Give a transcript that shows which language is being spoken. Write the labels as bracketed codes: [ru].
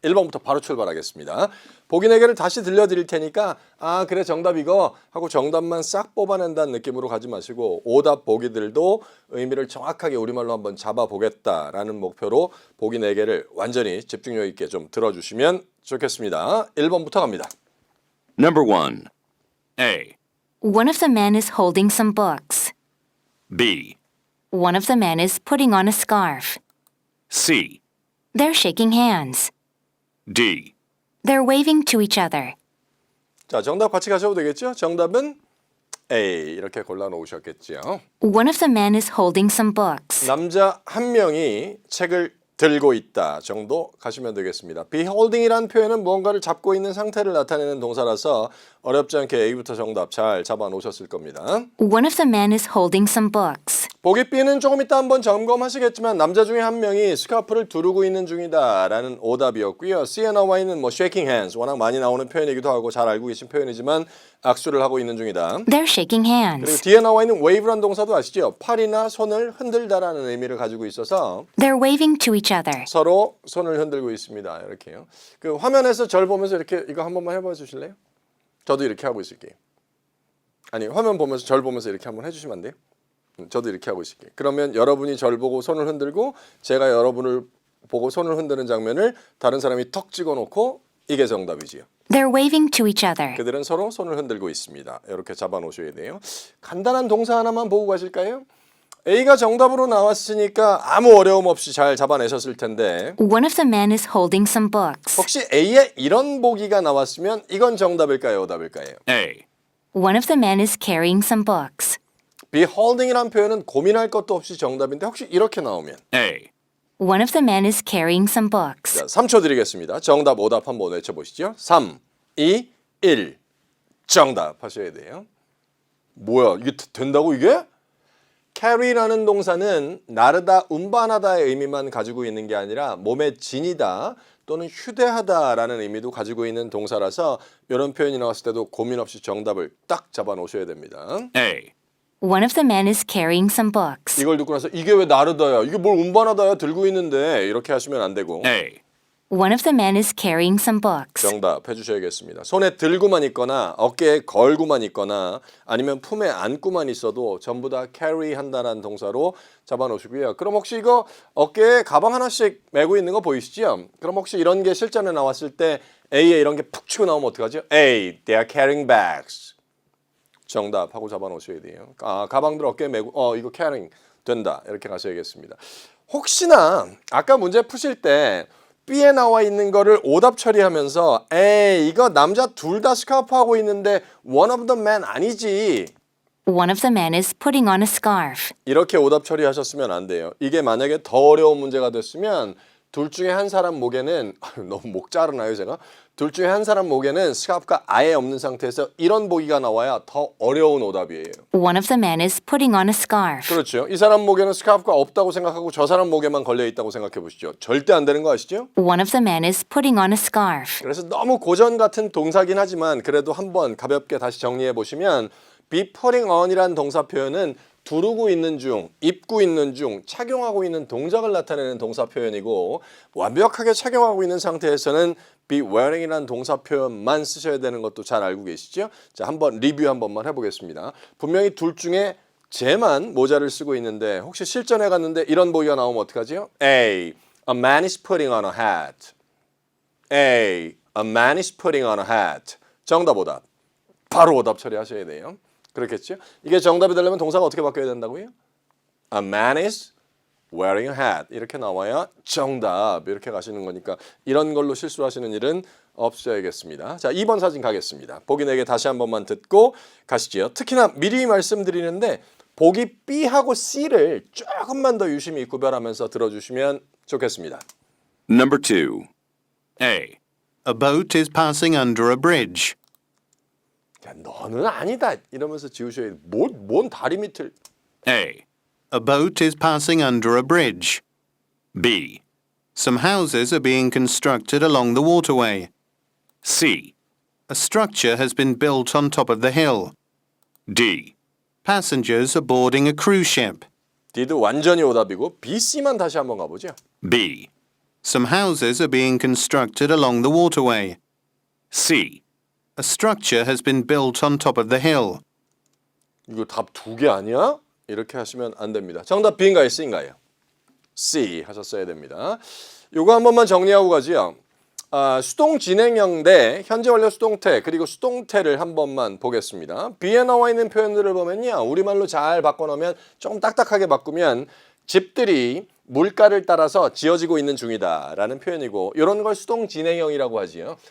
[ko] 1번부터 바로 출발하겠습니다. 보기 4개를 다시 들려드릴 테니까 그래 정답 이거 하고 정답만 싹 뽑아낸다는 느낌으로 가지 마시고 오답 보기들도 의미를 정확하게 우리말로 한번 잡아보겠다라는 목표로 보기 4개를 완전히 집중력 있게 좀 들어주시면 좋겠습니다. 1번부터 갑니다. [en] Number 1. A. One of the men is holding some books. B. One of the men is putting on a scarf. C. They're shaking hands. D. They're waving to each other. [ko] 자, 정답 같이 가셔도 되겠죠? 정답은 A 이렇게 골라놓으셨겠죠. [en] One of the men is holding some books. [ko] 남자 한 명이 책을 들고 있다 정도 가시면 되겠습니다. [en] be holding [ko] 이라는 표현은 무언가를 잡고 있는 상태를 나타내는 동사라서 어렵지 않게 A부터 정답 잘 잡아 놓으셨을 겁니다. [en] One of the men is holding some books. [ko] 보기 B는 조금 이따 한번 점검하시겠지만 남자 중에 한 명이 스카프를 두르고 있는 중이다 라는 오답이었고요. C에 나와 있는 [en] shaking hands [ko] 워낙 많이 나오는 표현이기도 하고 잘 알고 계신 표현이지만 악수를 하고 있는 중이다. [en] They're shaking hands. [ko] 그리고 D에 나와 있는 wave란 동사도 아시죠? 팔이나 손을 흔들다라는 의미를 가지고 있어서 [en] They're waving to each other. [ko] 서로 손을 흔들고 있습니다. 이렇게요. 그 화면에서 절 보면서 이렇게 이거 한 번만 해봐 주실래요? 저도 이렇게 하고 있을게요. 아니 화면 보면서 절 보면서 이렇게 한번 해주시면 안 돼요? 저도 이렇게 하고 있을게요. 그러면 여러분이 절 보고 손을 흔들고 제가 여러분을 보고 손을 흔드는 장면을 다른 사람이 턱 찍어놓고 이게 정답이지요. [en] They're waving to each other. [ko] 그들은 서로 손을 흔들고 있습니다. 이렇게 잡아놓으셔야 돼요. 간단한 동사 하나만 보고 가실까요? A가 정답으로 나왔으니까 아무 어려움 없이 잘 잡아내셨을 텐데 [en] One of the men is holding some books. [ko] 혹시 A에 이런 보기가 나왔으면 이건 정답일까요? 오답일까요? [en] A. One of the men is carrying some books. be holding [ko] 이란 표현은 고민할 것도 없이 정답인데 혹시 이렇게 나오면 [en] A. One of the men is carrying some books. [ko] 자, 3초 드리겠습니다. 정답 오답 한번 외쳐보시죠. 3, 2, 1 정답 하셔야 돼요. 뭐야 이게 된다고 이게? carry라는 동사는 나르다, 운반하다의 의미만 가지고 있는 게 아니라 몸에 지니다 또는 휴대하다라는 의미도 가지고 있는 동사라서 이런 표현이 나왔을 때도 고민 없이 정답을 딱 잡아 놓으셔야 됩니다. [en] A. One of the men is carrying some books. [ko] 이걸 듣고 나서 이게 왜 나르다야? 이게 뭘 운반하다야? 들고 있는데 이렇게 하시면 안 되고 [en] A. One of the men is carrying some books. [ko] 정답 해주셔야겠습니다. 손에 들고만 있거나 어깨에 걸고만 있거나 아니면 품에 안고만 있어도 전부 다 carry 한다는 동사로 잡아놓으시고요. 그럼 혹시 이거 어깨에 가방 하나씩 메고 있는 거 보이시죠? 그럼 혹시 이런 게 실전에 나왔을 때 A에 이런 게 푹 치고 나오면 어떡하죠? [en] A, they are carrying bags. [ko] 정답 하고 잡아놓으셔야 돼요. 가방들 어깨에 메고 이거 carrying 된다 이렇게 가셔야겠습니다. 혹시나 아까 문제 푸실 때 B에 나와 있는 거를 오답 처리하면서 에이 이거 남자 둘 다 스카프 하고 있는데 [en] one of the men [ko] 아니지 [en] One of the men is putting on a scarf. [ko] 이렇게 오답 처리하셨으면 안 돼요. 이게 만약에 더 어려운 문제가 됐으면 둘 중에 한 사람 목에는 너무 목 자르나요 제가? 둘 중에 한 사람 목에는 스카프가 아예 없는 상태에서 이런 보기가 나와야 더 어려운 오답이에요. [en] One of the men is putting on a scarf. [ko] 그렇죠. 이 사람 목에는 스카프가 없다고 생각하고 저 사람 목에만 걸려 있다고 생각해 보시죠. 절대 안 되는 거 아시죠? [en] One of the men is putting on a scarf. [ko] 그래서 너무 고전 같은 동사긴 하지만 그래도 한번 가볍게 다시 정리해 보시면 [en] be putting on [ko] 이란 동사 표현은 두르고 있는 중, 입고 있는 중, 착용하고 있는 동작을 나타내는 동사 표현이고 완벽하게 착용하고 있는 상태에서는 [en] be wearing [ko] 이라는 동사 표현만 쓰셔야 되는 것도 잘 알고 계시죠? 자, 한번 리뷰 한 번만 해보겠습니다. 분명히 둘 중에 쟤만 모자를 쓰고 있는데 혹시 실전에 갔는데 이런 보기가 나오면 어떡하지요? [en] A man is putting on a hat. A man is putting on a hat. [ko] 정답 오답. 바로 오답 처리하셔야 돼요. 그렇겠죠? 이게 정답이 되려면 동사가 어떻게 바뀌어야 된다고요? [en] A man is wearing a hat. [ko] 이렇게 나와야 정답 이렇게 가시는 거니까 이런 걸로 실수하시는 일은 없어야겠습니다. 자, 2번 사진 가겠습니다. 보기 4개 다시 한 번만 듣고 가시지요. 특히나 미리 말씀드리는데 보기 B하고 C를 조금만 더 유심히 구별하면서 들어주시면 좋겠습니다. [en] Number 2. A. A boat is passing under a bridge. [ko] 야, 너는 아니다 이러면서 지우셔야 돼. 뭔 다리 밑을. [en] A. A boat is passing under a bridge. B. Some houses are being constructed along the waterway. C. A structure has been built on top of the hill. D. Passengers are boarding a cruise ship. [ko] D도 완전히 오답이고 B, C만 다시 한번 가보죠. [en] B. Some houses are being constructed along the waterway. C. A structure has been built on top of the hill. [ko] 이거 답 2개 아니야? 이렇게 하시면 안 됩니다. 정답 B인가요? C인가요? C 하셨어야 됩니다. 이거 한 번만 정리하고 가지요. 수동 진행형 대 현재 완료 수동태 그리고 수동태를 한 번만 보겠습니다. B에 나와 있는 표현들을 보면요. 우리말로 잘 바꿔놓으면 조금 딱딱하게 바꾸면 집들이 물가를 따라서 지어지고 있는 중이다 라는 표현이고 이런 걸 수동 진행형이라고 하지요.